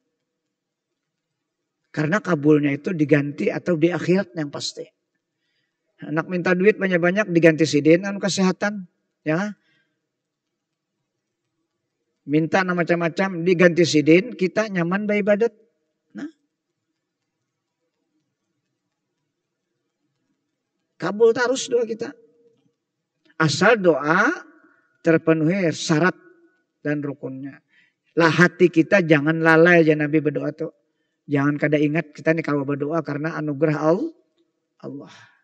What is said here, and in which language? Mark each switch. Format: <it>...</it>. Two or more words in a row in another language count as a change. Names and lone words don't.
<bjn>Karena kabulnya itu diganti atau di akhirat yang pasti. Anak minta duit banyak-banyak diganti sidin anu kesehatan, ya. Minta macam-macam diganti sidin, kita nyaman beribadat. Nah. Kabul terus doa kita. Asal doa terpenuhi syarat dan rukunnya. Lah hati kita jangan lalai aja Nabi berdoa tuh. Jangan kada ingat kita nih kalau berdoa karena anugerah Allah.</bjn>